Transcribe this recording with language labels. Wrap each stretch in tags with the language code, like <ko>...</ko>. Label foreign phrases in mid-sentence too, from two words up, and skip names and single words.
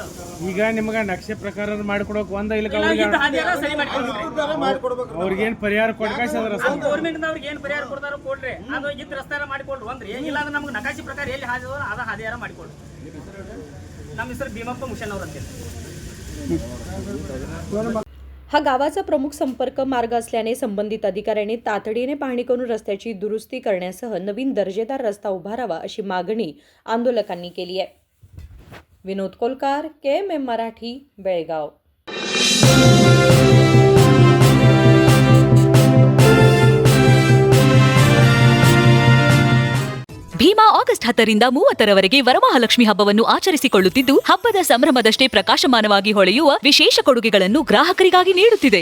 <kn>ಈಗ ನಿಮ್ಗೆ ನಕ್ಷೆ ಪ್ರಕಾರ ಮಾಡ್ಕೊಡಕ್ ಒಂದ ಇಲ್ಲ ಸರಿ ಮಾಡ್ಕೊಡ್ಬೇಕು. ಅವ್ರಿಗೇನ್ ಪರಿಹಾರ ಕೊಡ್ಕಾಯ್ಸದ್ರ ಗೌರ್ಮೆಂಟ್ ಅವ್ರಿಗೆ ಏನ್ ಪರಿಹಾರ ಕೊಡ್ತಾರೋ ಕೊಡ್ರಿ. ಅದು ಇದ್ ರಸ್ತೆ ಮಾಡಿಕೊಡ್ರಿ ಒಂದ್ರಿ. ಇಲ್ಲಾಂದ್ರೆ ನಮ್ಗೆ ನಕಾಶೆ ಪ್ರಕಾರ ಎಲ್ಲಿ ಹಾದಿ ಅದ ಹಾದಿಯಾರ ಮಾಡಿಕೊಡ್ರಿ. ನಮ್ಮ ಹೆಸರು ಭೀಮಪ್ಪ ಮುಷನ್ ಅವ್ರ ಅಂತ.</kn> <mr>हा गावाचा प्रमुख संपर्क मार्ग असल्याने संबंधित अधिकाऱ्यांनी तातडीने पाहणी करून रस्त्याची दुरुस्ती करण्यासह नवीन दर्जेदार रस्ता उभारावा अशी मागणी आंदोलकांनी केली आहे. विनोद कोलकार, KMM मराठी, बेळगाव.</mr> <kn>ಭೀಮಾ ಆಗಸ್ಟ್ 10ರಿಂದ 30ರವರೆಗೆ ವರಮಹಾಲಕ್ಷ್ಮಿ ಹಬ್ಬವನ್ನು ಆಚರಿಸಿಕೊಳ್ಳುತ್ತಿದ್ದು, ಹಬ್ಬದ ಸಂಭ್ರಮದಷ್ಟೇ ಪ್ರಕಾಶಮಾನವಾಗಿ ಹೊಳೆಯುವ ವಿಶೇಷ ಕೊಡುಗೆಗಳನ್ನು ಗ್ರಾಹಕರಿಗಾಗಿ ನೀಡುತ್ತಿದೆ.</kn>